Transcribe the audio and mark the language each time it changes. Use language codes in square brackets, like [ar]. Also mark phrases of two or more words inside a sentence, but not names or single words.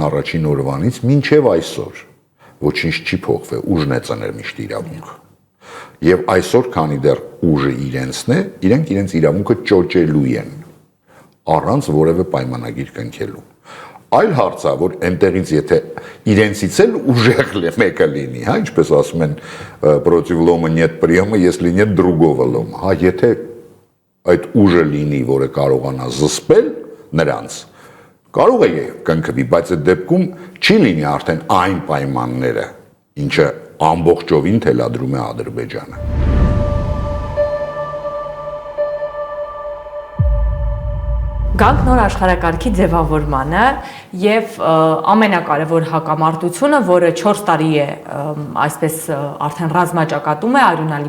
[hy] առաջին օրվանից մինչև այսօր ոչինչ չի փոխվել, ուժն է ծնել միշտ իրավունքը։ Եվ այսօր, քանի դեռ ուժը իրենցն է, իրենք իրենց իրավունքը ճոճելու են, առանց որևէ պայմանագիր կնքելու։ Այլ հարց է, որ այնտեղից եթե իրենցից էլ ուժեղ մեկը լինի, հա, ինչպես ասում են, [ru] против лома нет приема, если нет другого лома, [hy] հա, եթե այդ ուժը լինի, որը կարողանա զսպել նրանց, կարող է կնքվի, բայց այդ դեպքում չի լինի արդեն այն պայմանները, ինչը ամբողջովին թելադրում է Ադրբեջանը։ Գանք նոր աշխարհակարգի ձևավորմանը եւ ամենակարևոր հակամարտությունը, որը 4 տարի է այսպես արդեն ռազմաճակատում է, արյունալի